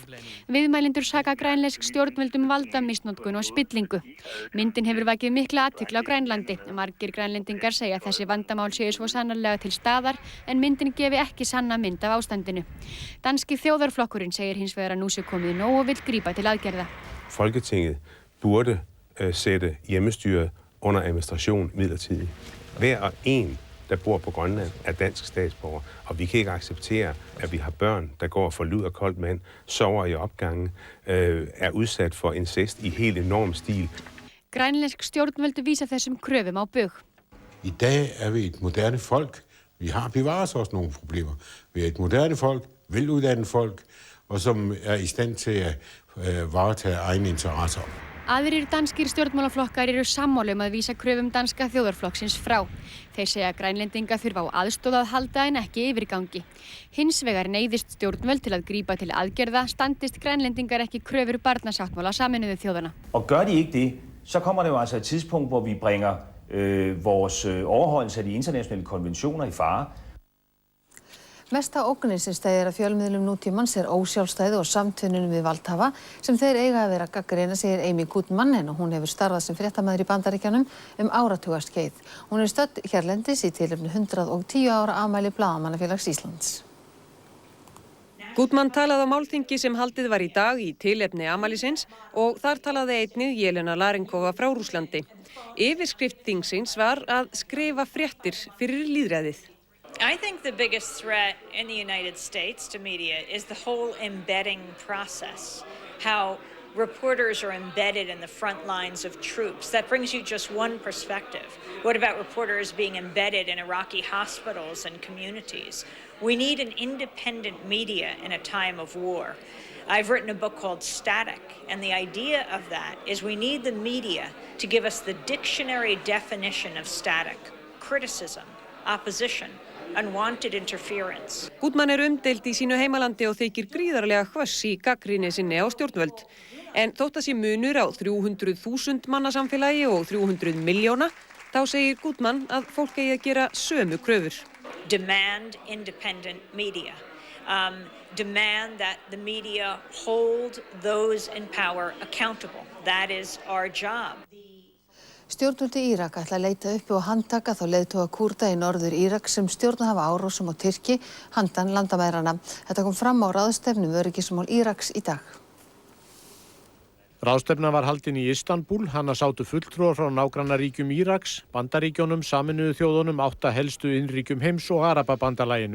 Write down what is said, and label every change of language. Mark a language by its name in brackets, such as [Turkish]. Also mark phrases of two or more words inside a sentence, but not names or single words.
[Icelandic] Viðmælendur saka grænlensk stjórnvöldum valdamisnotkun og spillingu. Myndin hefur vakið mikla athygli á Grænlandi. Margir grænlendingar segja að þessi vandamál séu svo sannarlega til staðar en myndin gefi ekki sanna mynd af ástandinu. Danski þjóðarflokkurinn segir hins vegar að nú sé komið nóg og vill grípa til aðgerða. [Danish] Folketinget burde sætte hjemmestyret under administration midlertidigt. hver og en, der bor på Grønland, er dansk statsborger, og vi kan ikke acceptere, at vi har børn, der går for lud og koldt mand, sover i opgangen, er udsat for incest i helt enorm stil. [Icelandic] Grænlensk stjórnvöld vísa þessum kröfum á bug. [Danish] I dag er vi et moderne folk. Vi har bevaret også nogle problemer. Vi er et moderne folk, veluddannet folk, og som er i stand til at varetage egne interesser. [Icelandic] Aðrir danskir stjórnmálaflokkar eru sammála að vísa kröfum danska þjóðarflokksins frá. Þeir segja að Grænlendinga þurfa á aðstoð að halda en ekki yfirgangi. Hins vegar neyðist stjórnvöld til að grípa til aðgerða, standist Grænlendingar ekki kröfur barnasáttmála Sameinuðu þjóðanna. [Danish] Og gør de ikke det, så kommer det jo altså et tidspunkt, hvor vi bringer vores overholdelse af de internationale konventioner i fare. [Icelandic] Mesta ógnin sem steðjar að fjölmiðlum nútímans ósjálfstæði og samtvinnun við valdhafa sem þeir eiga að vera að gagnrýna, segir Amy Goodman, en hún hefur starfað sem fréttamaður í Bandaríkjunum áratugaskeið. Hún stödd hérlendis í tilefni 110 ára afmæli Blaðamannafélags Íslands. Goodman talaði á málþingi sem haldið var í dag í tilefni afmælisins og þar talaði einnig Jelena Larenkova frá Rússlandi. Yfirskrift þingsins var að skrifa fréttir fyrir lýðræðið. [English] I think the biggest threat in the United States to media is the whole embedding process. How reporters are embedded in the front lines of troops. That brings you just one perspective. What about reporters being embedded in Iraqi hospitals and communities? We need an independent media in a time of war. I've written a book called Static, and the idea of that is we need the media to give us the dictionary definition of static: criticism, opposition, unwanted interference. [Icelandic] Goodman umdeild í sínu heimalandi og þykir gríðarlega hvöss í gagnrýni sinni á stjórnvöld. En þótt að sé munur á 300.000 manna samfélagi og 300 milljóna, þá segir Goodman að fólk eigi að gera sömu kröfur. [English] Demand independent media. Demand that the media hold those in power accountable. That is our job. [Icelandic] Stjórnvöld í Írak ætla að leita uppi og handtaka þá leiðtoga Kúrda í norður Írak sem stjórnað hafa árásum á Tyrki handan landamæranna. Þetta kom fram á ráðstefnu um öryggismál Íraks í dag. Ráðstefna var haldin í Istanbúl. Hana sátu fulltrúar frá nágrannaríkjum Íraks, Bandaríkjunum, Sameinuðu þjóðunum, 8 helstu innríkjum heims og Arababandalaginu.